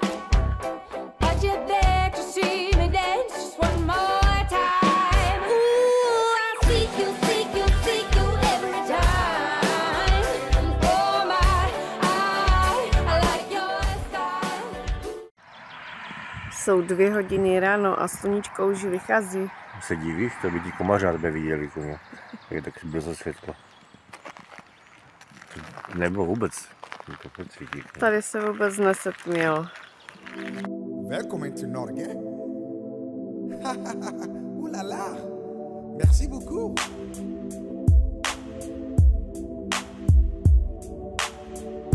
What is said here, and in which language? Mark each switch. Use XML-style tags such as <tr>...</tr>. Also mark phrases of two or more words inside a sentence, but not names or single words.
<en>But you beg to see me dance just one more time. Ooh, I seek you every time. Oh my, I like your style.</en> <cs>Jsou 2 hodiny ráno a sluníčko už vychází. Se divíš, to by ti komař by viděli, koně. Je tak brzo světlo. Nebo vůbec. To svítí. Tady se vůbec nesetmělo.</cs> <en>Welcome to Norge.</en> <fr>Ouh là là. Merci beaucoup.</fr>